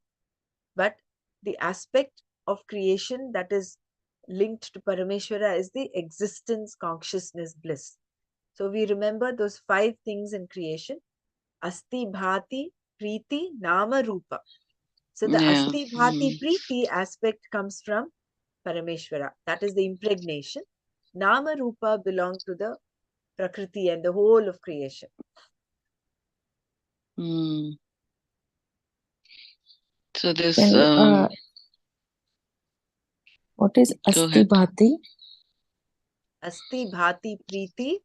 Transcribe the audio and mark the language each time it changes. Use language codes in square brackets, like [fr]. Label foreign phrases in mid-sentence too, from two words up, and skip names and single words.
[en] But the aspect of creation that is linked to Parameshwara is the existence, consciousness, bliss. So we remember those 5 things in creation: [sa] Asti, Bhati, Preeti, Nama, Rupa. [en] So the Yeah. [sa] Asti, Bhati, Preeti [en] aspect comes from Parameshwara. That is the impregnation. [sa] Nama, Rupa [en] belong to the Prakriti and the whole of creation. Mm. So this, Can you, what is go Asti ahead. Bhati? [sa] Asti, Bhati, Preeti.